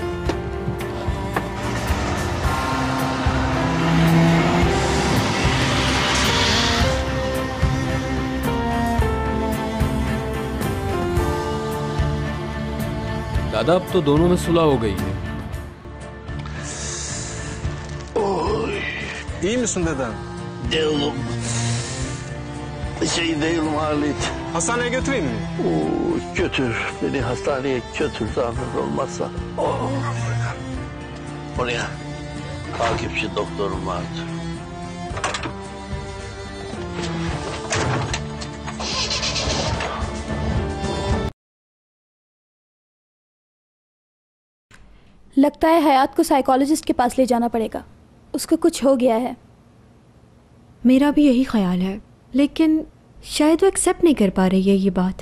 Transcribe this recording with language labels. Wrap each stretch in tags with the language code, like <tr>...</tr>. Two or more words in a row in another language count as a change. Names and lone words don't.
<hi>दादा, अब तो दोनों में सुलह हो गई है।</hi> <tr>İyi misin dede? Değilim. Değilim Halit. Hastaneye götüreyim mi? Götür. Beni hastaneye götür zahmet olmazsa. Oraya takipçi doktorum vardı.</tr> <hi>लगता है हयात को साइकोलॉजिस्ट के पास ले जाना पड़ेगा, उसको कुछ हो गया है। मेरा भी यही ख्याल है, लेकिन शायद वो एक्सेप्ट नहीं कर पा रही है ये बात।</hi>